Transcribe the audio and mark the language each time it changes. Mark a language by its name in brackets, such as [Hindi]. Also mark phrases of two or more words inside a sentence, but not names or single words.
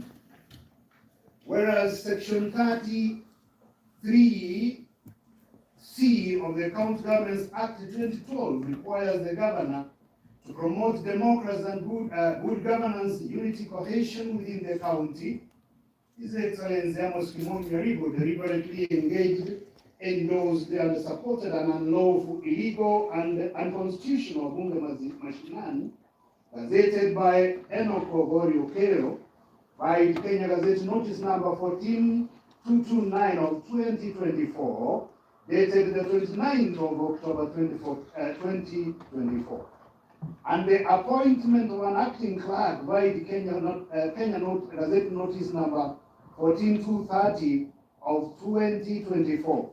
[English] Whereas Section 33C of the County Governments Act 2012 requires the governor to promote democracy and good governance, unity, cohesion within the county. His Excellency Amos Nyaribo deliberately engaged, endorsed, and supported an unlawful, illegal, and unconstitutional [Swahili] bunge mashinani, [English] gazetted by Enoch Okero, by Kenya Gazette Notice number 14229 of 2024, dated the 29th of October 2024. And the appointment of an acting clerk by the Kenya Gazette Notice number 14230 of 2024.